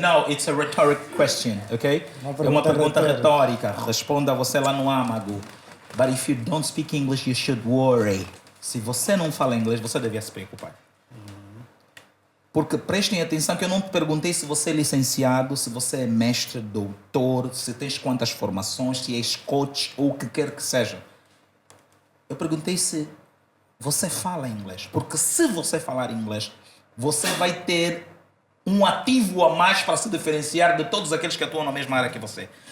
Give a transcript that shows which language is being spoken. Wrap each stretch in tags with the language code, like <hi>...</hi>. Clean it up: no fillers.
<en>No, it's a rhetoric question, okay?</en> <pt>É uma pergunta retórica. Responda você lá no âmago.</pt> <en>But if you don't speak English, you should worry.</en> <pt>Se você não fala inglês, você devia se preocupar. Porque prestem atenção que eu não te perguntei se você é licenciado, se você é mestre, doutor, se tens quantas formações, se és coach ou o que quer que seja. Eu perguntei se você fala inglês. Porque se você falar inglês, você vai ter um ativo a mais para se diferenciar de todos aqueles que atuam na mesma área que você.</pt>